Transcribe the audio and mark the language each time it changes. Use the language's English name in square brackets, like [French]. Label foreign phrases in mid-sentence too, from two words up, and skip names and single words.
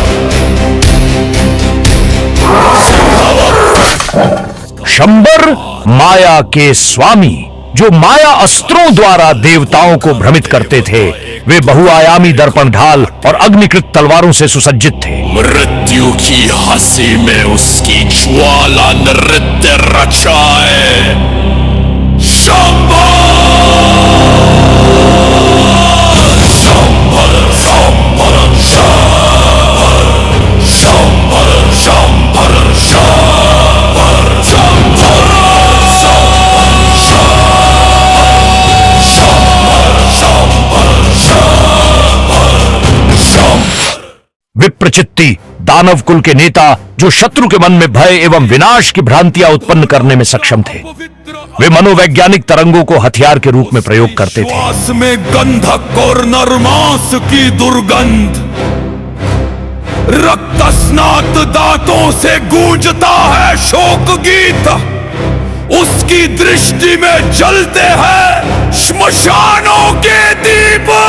[Hindi] शंबर माया के स्वामी, जो माया अस्त्रों द्वारा देवताओं को भ्रमित करते थे। वे बहुआयामी दर्पण ढाल और अग्निकृत तलवारों से सुसज्जित थे। मृत्यु की हंसी में उसकी ज्वाला नृत्य रचाए। शंबर शंबर शंबर शंबर शंबर शंबर शंबर शंबर विप्रचित्ती दानव कुल के नेता, जो शत्रु के मन में भय एवं विनाश की भ्रांतियां उत्पन्न करने में सक्षम थे। वे मनोवैज्ञानिक तरंगों को हथियार के रूप में प्रयोग करते थे। श्वास में गंधक और नरमांस की दुर्गंध, रक्त स्नात दांतों से गूंजता है शोक गीत, उसकी दृष्टि में जलते हैं श्मशानों के दीप।